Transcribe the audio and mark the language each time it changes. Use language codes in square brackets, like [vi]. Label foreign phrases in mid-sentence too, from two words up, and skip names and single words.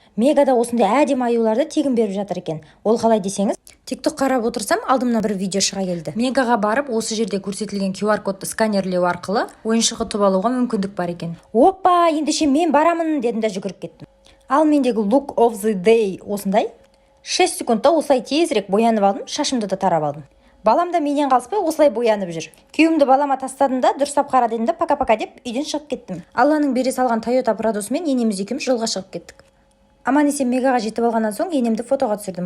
[kk] Мегада осындай әдемі аюларды тегін беріп жатыр екен. Ол қалай десеңіз, TikTok қарап отырсам, алдымнан бір видео шыға келді. Мегаға барып, осы жерде көрсетілген QR кодты сканерлеу арқылы ойыншық ұтып алуға мүмкіндік бар екен. Опа, ендеше мен барамын дедім да жүгіріп кеттім. Ал мендегі [en] look of the day [kk] осындай. 6 секундта осылай тезірек боянып алдым, шашымды да тарап алдым. Балам да менен қалыспай осылай боянып жүр. Күйеуімді балама тастадым да, дұрыстап қара дедім да, [ru] пока-пока [kk] деп үйден шығып кеттім. Алланың бере салған Toyota Pradosымен енеміз екеуміз жолға шығып кеттік. Аман-есен Мегаға жетіп алғаннан соң енемді фотоға түсірдім.